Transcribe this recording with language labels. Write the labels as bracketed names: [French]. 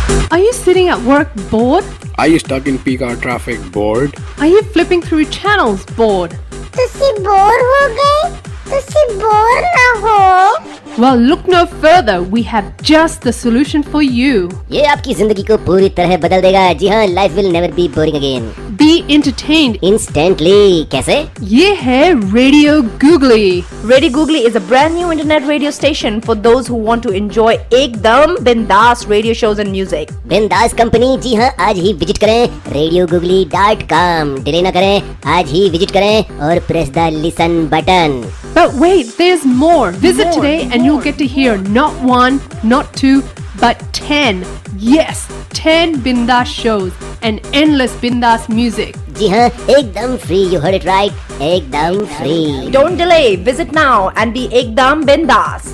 [English] Are you sitting at work bored? Are you stuck in peak hour traffic bored? Are you flipping through channels bored? [Punjabi] ਤੁਸੀਂ bore ਹੋ ਗਏ? ਤੁਸੀਂ bore ਨਾ ਹੋ? [English] Well, look no further. We have just the solution for you. [Hindi] ये आपकी जिंदगी को पूरी तरह बदल देगा। जी हाँ, [English] Life will never be boring again. Be entertained. [Hindi] Instantly. कैसे? ये है Radio Googly. [English] Radio Googly is a brand new internet radio station for those who want to enjoy [Hindi] एकदम बिंदास [English] radio shows and music. [Hindi] बिंदास कंपनी। जी हाँ, आज ही visit करें radiogoogly.com। Delay ना करें, आज ही विजिट करें और [English] Press the listen button. But wait, there's more. Visit today and you'll get to hear not one, not two, but 10. Yes, 10 Bindas shows and endless Bindas music. [Hindi] जी हाँ, एकदम free. [English] You heard it right, [Hindi] एकदम free. [English] Don't delay. Visit now and be [Hindi] एकदम बिंदास.